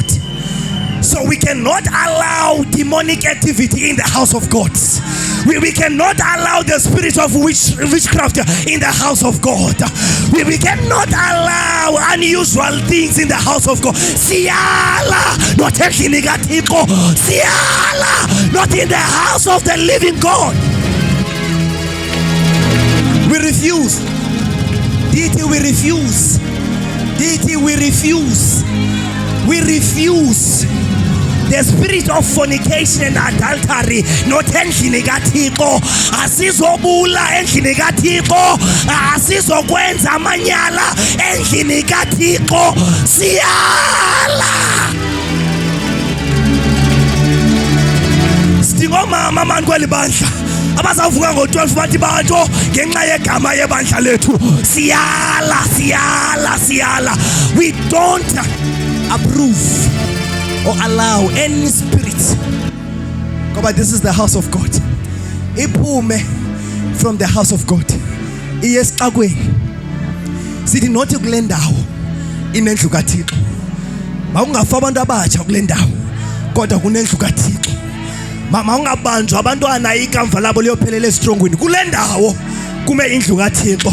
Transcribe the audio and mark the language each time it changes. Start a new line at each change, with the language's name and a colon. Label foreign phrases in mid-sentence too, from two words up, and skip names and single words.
English: So we cannot allow demonic activity in the house of God. We cannot allow the spirit of witchcraft in the house of God. We cannot allow unusual things in the house of God.
Xhosa: Siyala, not endlini kaThixo. Siyala,
English: not in the house of the living God. We refuse. Deity, we refuse. Deity, we refuse. We refuse. The spirit of fornication and adultery not
Xhosa: endlini kaThixo. Asizobula endlini kaThixo. Asizokwenza amanyala endlini kaThixo. Siyala. Sidingomama manje kwelibandla abazavuka ngo-12 bathi bantu ngenxa yegama yebandla lethu siyala.
English: We don't approve or allow any spirit. But this is the house of God. Iphume from the house of God.
Xhosa: Iyesixakweni. Sithi nothi kule ndawo inendlu kaThixo. Mawungafa abantu abatsha kule ndawo kodwa kunendlu kaThixo. Mama ungabanjwa abantwana ikamva labo liyophelela esitrongweni kule ndawo kume indlu kaThixo.